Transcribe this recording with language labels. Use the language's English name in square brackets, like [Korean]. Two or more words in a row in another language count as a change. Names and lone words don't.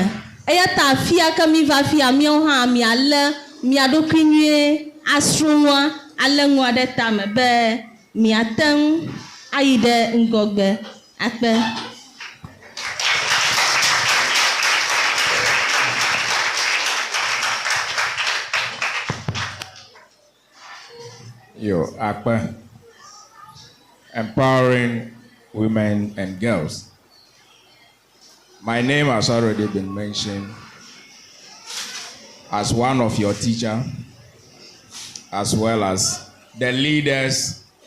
[Ewe] Eya ta afia ke mi va fia míawo hã mialé mia ɖokui nyuie asrɔ̃ŋua alé ŋua ɖe tame be miate ŋu ayi ɖe ŋgɔgbe akpe. Yo, akpe. [English] Empowering women and girls. My name has already been mentioned as one of your teachers, as well as the leaders.